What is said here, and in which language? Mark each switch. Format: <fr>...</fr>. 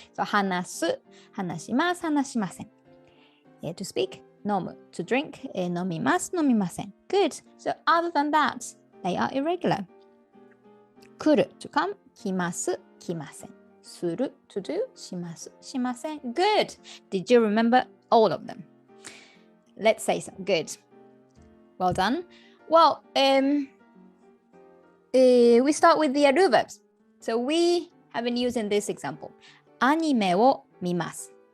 <ja>So 話す、話します、話しません.</ja> <en>To speak,</en> <ja>飲む,</ja> <en>to drink,</en> <ja>飲みます、飲みません.</ja> <en>Good. So other than that, they are irregular.</en> <ja>来る</ja> <en>to come,</en> <ja>来ます、来ません.する</ja> <en>to do,</en> <ja>します、しません.</ja> <en>Good. Did you remember all of them? Let's say some. Good. Well done. Well, we start with the ru verbs. So we have been using this example.</en> <ja>アニメを見ます.</ja>